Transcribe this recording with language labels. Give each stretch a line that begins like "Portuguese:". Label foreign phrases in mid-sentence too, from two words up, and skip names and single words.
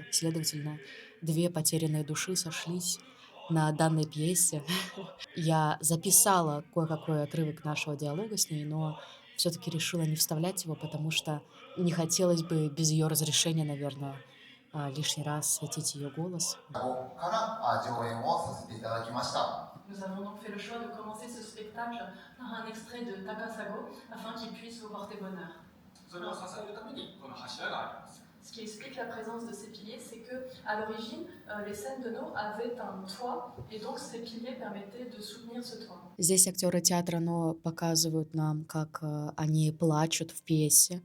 Russian: Следовательно, две потерянные души сошлись на данной пьесе. Я записала кое-какой отрывок нашего диалога с ней, но все-таки решила не вставлять его, потому что не хотелось бы без ее разрешения, наверное, лишний раз светить ее голос.
French: Nous avons donc fait le choix de commencer ce spectacle par un extrait de Takasago afin qu'il puisse vous porter bonheur. Ce qui explique la présence de ces piliers, c'est que à l'origine, les scènes de No avaient un toit, et donc ces piliers permettaient de soutenir ce toit.
Russian: Здесь актеры театра Но показывают нам, как они плачут в пьесе.